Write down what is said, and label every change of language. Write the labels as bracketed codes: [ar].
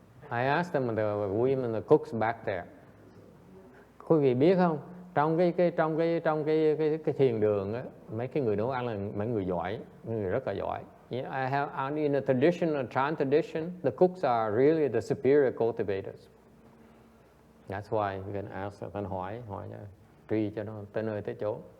[en] I asked them, the women, the cooks back there. [vi] Quý vị biết không, trong cái thiền đường á, mấy cái người nấu ăn là mấy người giỏi, mấy người rất là giỏi. [en] I have in a tradition, a Chan tradition, the cooks are really the superior cultivators. That's why we can ask, [vi] can hỏi truy cho nó tới nơi tới chỗ.